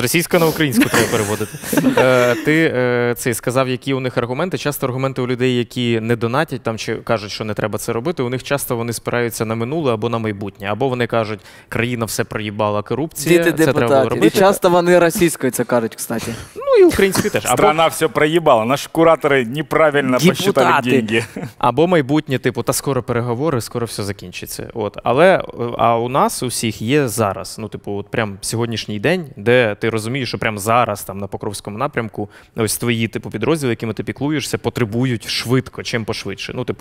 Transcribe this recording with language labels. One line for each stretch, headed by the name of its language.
Ukrainian: З російської на українську треба переводити. Ти сказав, які у них аргументи. Часто аргументи у людей, які не донатять там, чи кажуть, що не треба це робити, у них часто вони спираються на минуле або на майбутнє. Або вони кажуть, країна все проїбала, корупція, Діти це треба депутатів. робити. І часто вони російською це кажуть, кстати. І українською теж.
Russian: Страна все проебала. Наши кураторы неправильно посчитали деньги.
Ukrainian: Або майбутнє, та скоро переговори, скоро все закінчиться. А у нас у всіх є зараз, прям сьогоднішній день, де ти розумієш, що прям зараз там на Покровському напрямку ось твої підрозділи, якими ти піклуєшся, потребують швидко, чим пошвидше.